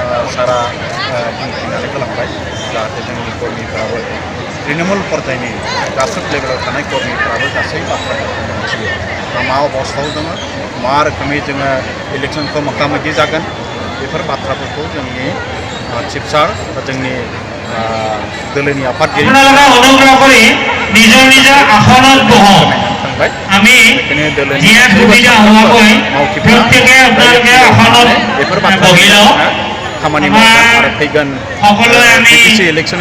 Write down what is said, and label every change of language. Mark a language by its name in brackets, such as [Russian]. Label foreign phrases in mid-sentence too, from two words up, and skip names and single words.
[Bodo] सारा बुंथिनानै गालांबाय जाहाथे जोंनि कर्मीफ्राबो तृणमूल पर्यायनि गासै लेभेलाव थानाय कर्मीफ्राबो गासै बाथ्राफोरखौ मिथियो मा अबस्थायाव दङ मा रोखोमै जोङो इलेक्सनखौ मोगा मोगि जागोन बेफोर बाथ्राफोरखौ जोंनि चिफ सार बा जोंनि दोलोनि आफादगिरि [Assamese] আমি জিয়া সুবিধা হোৱাকৈ প্ৰত্যেকে আপোনালোকে আসনত বহি লওক [Bodo] खामानि मावगोन आरो फैगोन [Assamese] সকলোৱে [Bodo] इलेक्शननि